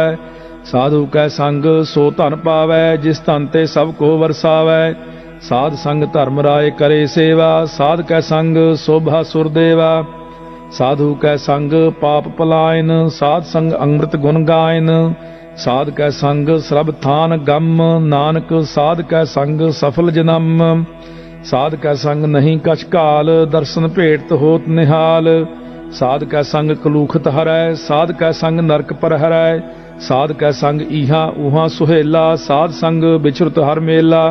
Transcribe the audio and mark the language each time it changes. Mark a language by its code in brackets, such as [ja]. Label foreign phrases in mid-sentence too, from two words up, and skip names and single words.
[pa] ਸਾਧੁ ਕੈ ਸੰਗ ਸੋ ਧਨ ਪਾਵੈ, ਜਿਸ ਧਨ ਤੇ ਸਬ ਕੋ ਵਰਸਾਵੈ। ਸਾਧ ਸੰਗ ਧਰਮ ਰਾਇ ਕਰੇ ਸੇਵਾ, ਸਾਧ ਕੈ ਸੰਗ ਸ਼ੋਭਾ ਸੁਰਦੇਵਾ। ਸਾਧੁ ਕੈ ਸੰਗ ਪਾਪ ਪਲਾਇਨ, ਸਾਧ ਸੰਗ ਅੰਮ੍ਰਿਤ ਗੁਣ ਗਾਇਨ। ਸਾਧ ਕੈ ਸੰਗ ਸਰਬ ਥਾਨ ਗਮ, ਨਾਨਕ ਸਾਧ ਕੈ ਸੰਗ ਸਫਲ ਜਨਮ। ਸਾਧ ਕੈ ਸੰਗ ਨਹੀਂ ਕਛ ਕਾਲ, ਦਰਸ਼ਨ ਭੇਟ ਹੋਤ ਨਿਹਾਲ। ਸਾਧ ਕੈ ਸੰਗ ਕਲੂਖਤ ਹਰੈ, ਸਾਧ ਕੈ ਸੰਗ ਨਰਕ ਪਰ ਹਰੈ। ਸਾਧ ਕੈ ਸੰਗ ਈਹਾ ਉਹਾਂ ਸੁਹੇਲਾ, ਸਾਧ ਸੰਗ ਵਿਚਰਤ ਹਰ ਮੇਲਾ।